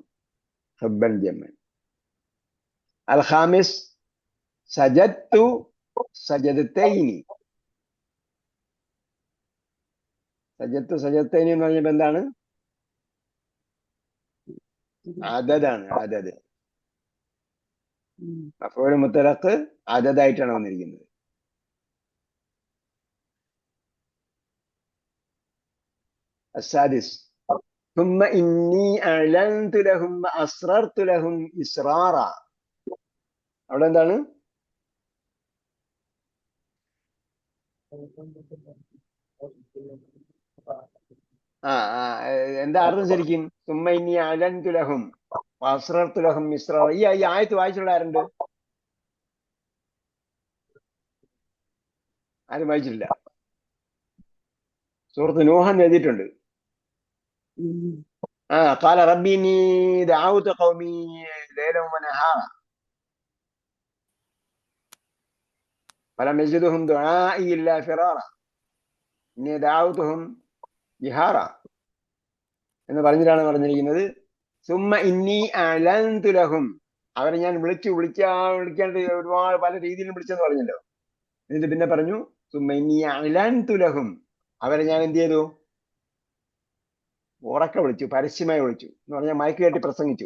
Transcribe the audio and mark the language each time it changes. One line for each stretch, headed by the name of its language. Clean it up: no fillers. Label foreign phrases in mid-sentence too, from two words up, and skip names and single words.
Arabic: حبا جما. الخامس سجدت سجدتين. سجدت سجدتين
Malayalam: എന്ന് പറഞ്ഞപ്പോ എന്താണ്? അദദാണ്.
Arabic: عدد مفعول مطلق
Malayalam: അദദായിട്ടാണ് വന്നിരിക്കുന്നത്.
Arabic: السادس ثم إني أعلنت لهم وأسررت لهم إسرارا.
Malayalam: അവിടെ എന്താണ്? എന്താ അർത്ഥം ശരിക്കും?
Arabic: ثم إني أعلنت لهم وأسررت لهم إسرارا.
Malayalam: ഈ ആയത്ത് വായിച്ചിട്ടുള്ള ആരുണ്ട്? ആരും വായിച്ചിട്ടില്ല. സൂറത്ത് നൂഹ് എഴുതിയിട്ടുണ്ട്.
Arabic: قال ربي إني دعوت قومي ليلا ونهارا فلم يزدهم دعائي إلا فرارا إني دعوتهم جهارا
Malayalam: എന്ന് പറഞ്ഞിരിക്കുന്നത്.
Arabic: ثم إني أعلنت لهم,
Malayalam: അവരെ ഞാൻ വിളിക്കാണ്ട് ഒരുപാട് പല രീതിയിലും വിളിച്ചെന്ന് പറഞ്ഞല്ലോ. എന്നിട്ട് പിന്നെ പറഞ്ഞു
Arabic: ثم إني أعلنت لهم,
Malayalam: അവരെ ഞാൻ എന്ത് ചെയ്തു? ഉറക്ക വിളിച്ചു, പരസ്യമായി വിളിച്ചു എന്ന് പറഞ്ഞാൽ മയക്ക് കെട്ടി പ്രസംഗിച്ചു.